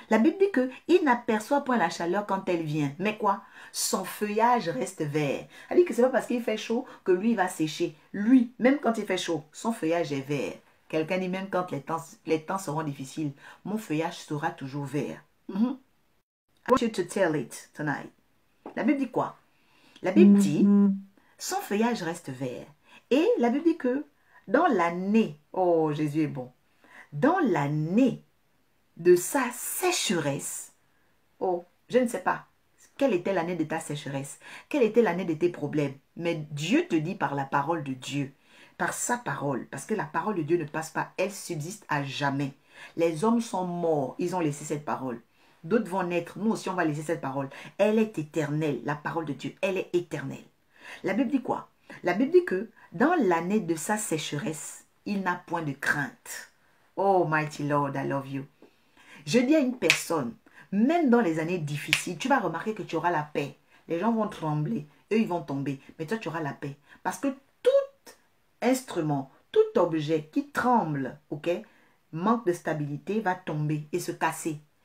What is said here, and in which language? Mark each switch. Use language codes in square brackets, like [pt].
[fr] La Bible dit qu'il n'aperçoit point la chaleur quand elle vient. Mais quoi? Son feuillage reste vert. Elle dit que ce n'est pas parce qu'il fait chaud que lui va sécher. Lui, même quand il fait chaud, son feuillage est vert. Quelqu'un dit même quand les temps seront difficiles, mon feuillage sera toujours vert. [en] I want you to tell it tonight. [fr] La Bible dit quoi? La Bible dit, son feuillage reste vert. Et la Bible dit que dans l'année, oh Jésus est bon, dans l'année de sa sécheresse. Oh, je ne sais pas. Quelle était l'année de ta sécheresse? Quelle était l'année de tes problèmes? Mais Dieu te dit par la parole de Dieu, par sa parole, parce que la parole de Dieu ne passe pas, elle subsiste à jamais. Les hommes sont morts, ils ont laissé cette parole. D'autres vont naître, nous aussi on va laisser cette parole. Elle est éternelle, la parole de Dieu, elle est éternelle. La Bible dit quoi? La Bible dit que dans l'année de sa sécheresse, il n'a point de crainte. [en] Oh, mighty Lord, I love you. [fr] Je dis à une personne, même dans les années difficiles, tu vas remarquer que tu auras la paix. Les gens vont trembler, eux ils vont tomber, mais toi tu auras la paix. Parce que tout instrument, tout objet qui tremble, ok, manque de stabilité, va tomber et se casser.